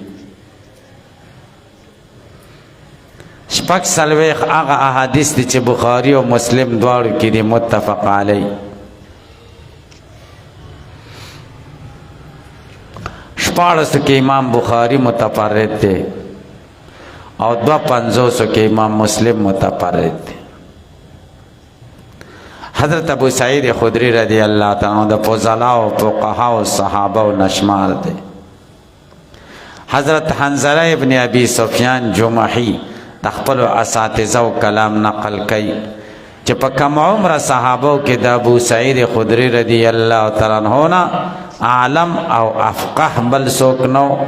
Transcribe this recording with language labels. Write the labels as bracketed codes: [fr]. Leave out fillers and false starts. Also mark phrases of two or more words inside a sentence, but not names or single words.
[ps] شپږ څلوېښت هغه احادیث دي چې بخاري او مسلم دواړو کې دي [ar] متفق علی. [ps] شپاړسو کې امام بخاري متفرد دی او 250 کې امام مسلم متفرد دی. حضرت ابو سعید خدری [ar] رضی اللہ تعالی عنہ [ps] د فضلاء او فقهاء او صحابه او نشمار دی. حضرت حنظله ابن ابي سفیان جمحی د خپل اساتذه او کلام نقل کوي چې په کم عمر صحابه کې د ابو سعید خدری [ar] رضی الله تعالی عنہ [ps] نه عالم او افقه بل څوک نو.